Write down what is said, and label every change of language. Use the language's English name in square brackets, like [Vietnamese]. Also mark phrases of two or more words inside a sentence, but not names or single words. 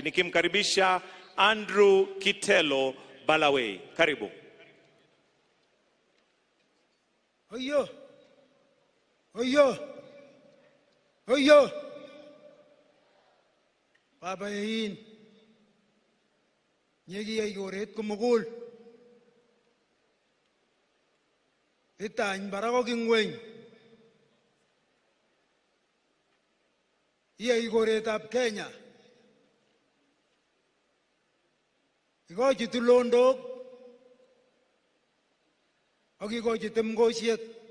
[Swahili] Nikimkaribisha Andrew Kitelo Balawei. Karibu. [Kalenjin] Oyo. Oyo. Oyo. Baba yin. Nyegi ay goret kumugul. Itany barako kingweng. Iyai koretab Kenya. Ikochi tulondok ak ikochi temgosiek.